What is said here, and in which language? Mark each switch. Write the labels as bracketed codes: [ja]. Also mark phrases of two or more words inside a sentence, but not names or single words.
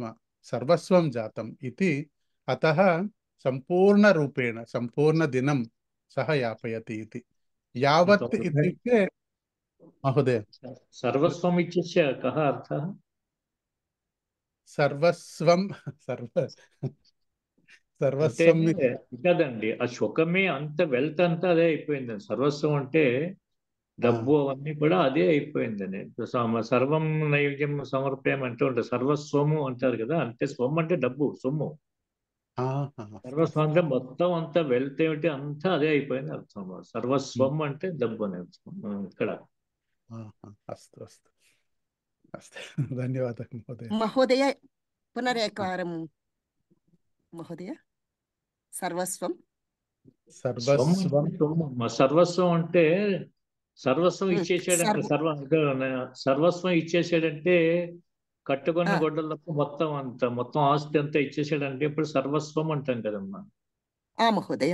[sa] सर्वस्वं जातम् इति, अतः सम्पूर्णरूपेण सम्पूर्णदिनं सः यापयति इति। यावत् इत्युक्ते महोदय सर्वस्वम् इत्यस्य कः अर्थः? सर्वस्वं [te] కదండి. ఆ సుఖమే అంత వెల్త్ అంతా అదే అయిపోయిందండి. సర్వస్వం అంటే డబ్బు అవన్నీ కూడా అదే అయిపోయిందండి. సర్వం నైవేద్యం సమర్పయం అంటూ ఉంటారు. సర్వస్వము అంటారు కదా, అంటే స్వం అంటే డబ్బు, సొమ్ము. సర్వస్వం అంటే మొత్తం అంతా వెల్త్ ఏమిటి అంతా అదే అయిపోయింది అర్థం. సర్వస్వం అంటే డబ్బు అనే అర్థం ఇక్కడ. [sa] अस्तु अस्तु अस्तु, धन्यवादः महोदय। महोदय पुनरेकवारं महोदय। सर्वस्वं [te] సర్వస్వం అంటే సర్వస్వం ఇచ్చేసాడంటే, సర్వస్వం ఇచ్చేసాడంటే కట్టుకున్న గొడ్డల మొత్తం ఆస్తి అంతా ఇచ్చేసాడంటే ఇప్పుడు సర్వస్వం అంటాం కదమ్మా.